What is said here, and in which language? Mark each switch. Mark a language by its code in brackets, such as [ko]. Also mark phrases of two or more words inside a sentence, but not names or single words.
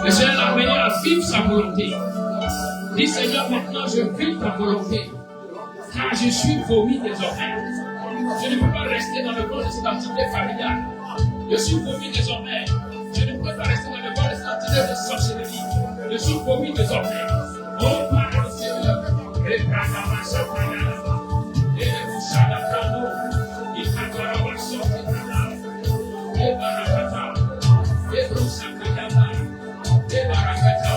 [fr] Le Seigneur l'a amené à vivre sa volonté. Dis Seigneur, maintenant je vis ta volonté. Car je suis vomi désormais. Je ne peux pas rester dans le monde de cette entité familiale. Je suis vomi désormais. Je ne peux pas rester dans le monde de cette entité de sorcellerie. Je suis vomi désormais. Oh, parle Seigneur. Et Bradama Sapaya. Et le Moussada Prano. Et Katoraba Sopitana. Et Barakata. Et Brusakayama. Et Barakata.